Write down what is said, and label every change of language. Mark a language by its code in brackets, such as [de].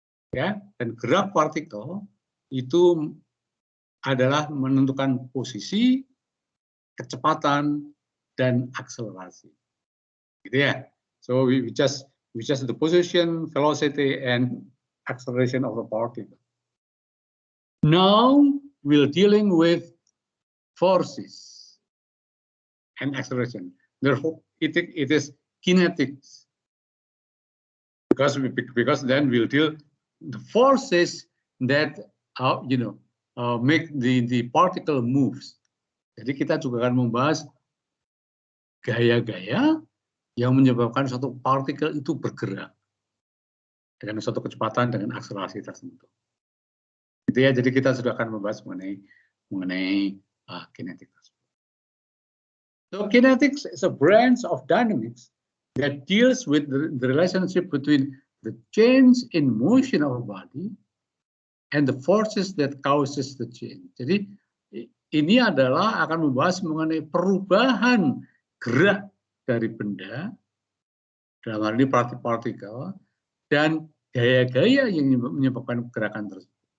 [id] Ya, dan gerak partikel itu adalah menentukan posisi, kecepatan, dan akselerasi. Gitu ya. [en] So we just the position, velocity, and acceleration of the particle. Now we're dealing with forces and acceleration. Therefore, it is kinetics. Because then we'll deal the forces that make the particle moves. [id] Jadi kita juga akan membahas gaya-gaya yang menyebabkan suatu partikel itu bergerak dengan suatu kecepatan dengan akselerasi tertentu. Gitu ya. Jadi kita sudah akan membahas mengenai kinetics. [en] So kinetics is a branch of dynamics that deals with the relationship between the change in motion of a body and the forces that causes the change. [id] Jadi ini adalah akan membahas mengenai perubahan gerak dari benda, dalam hal ini partikel, dan gaya-gaya yang menyebabkan gerakan tersebut.